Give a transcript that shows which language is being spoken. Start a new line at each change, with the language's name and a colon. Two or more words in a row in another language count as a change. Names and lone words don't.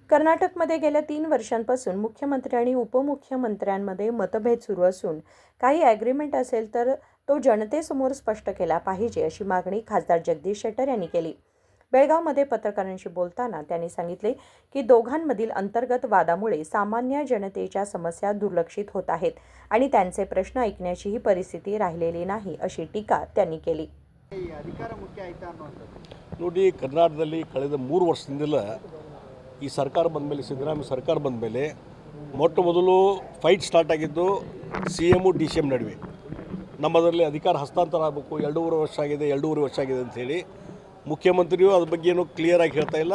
Marathi: कर्नाटकमध्ये गेल्या 3 वर्षांपासून मुख्यमंत्री आणि उपमुख्यमंत्र्यांमध्ये मतभेद सुरू असून काही ॲग्रीमेंट असेल तर तो जनतेसमोर स्पष्ट केला पाहिजे अशी मागणी खासदार जगदीश शेट्टर यांनी केली. बेळगावमध्ये पत्रकारांशी बोलताना त्यांनी सांगितले की दोघांमधील अंतर्गत वादामुळे सामान्य जनतेच्या समस्या दुर्लक्षित होत आहेत आणि त्यांचे प्रश्न ऐकण्याचीही परिस्थिती राहिलेली नाही अशी टीका त्यांनी केली.
Kannada: ನೋಡಿ, ಕರ್ನಾಟಕದಲ್ಲಿ ಕಳೆದ 3 ವರ್ಷದಿಂದಲೇ ಈ ಸರ್ಕಾರ ಬಂದ ಮೇಲೆ, ಸಿದ್ದರಾಮಯ್ಯ ಸರ್ಕಾರ ಬಂದ ಮೇಲೆ ಮೊಟ್ಟ ಮೊದಲು
English: fight start
Kannada: ಆಗಿದ್ದು CM DCM ನಡುವೆ. ನಮ್ಮದರಲ್ಲಿ ಅಧಿಕಾರ ಹಸ್ತಾಂತರ ಆಗಬೇಕು, 2.5 ವರ್ಷ ಆಗಿದೆ ಅಂಥೇಳಿ ಮುಖ್ಯಮಂತ್ರಿಯು ಅದ್ರ ಬಗ್ಗೆ ಏನೂ ಕ್ಲಿಯರಾಗಿ ಹೇಳ್ತಾ ಇಲ್ಲ.